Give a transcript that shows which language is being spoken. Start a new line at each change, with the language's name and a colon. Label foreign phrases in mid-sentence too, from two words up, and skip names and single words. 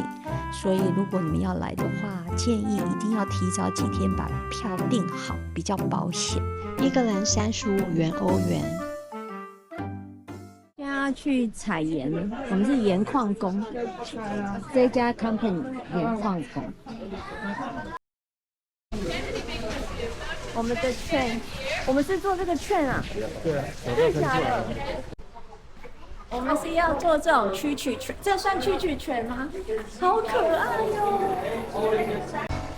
Chinese: 所以如果你們要來的話，建議一定要提早幾天把票訂好，比較保險。一個人35元歐元。現在要去採鹽了，我們是鹽礦工，這家 company 鹽礦工。我們的券，我們是做這個券啊？对啊，真的假的？我們是要做這種蛐蛐券，這算蛐蛐券嗎？好可愛喲！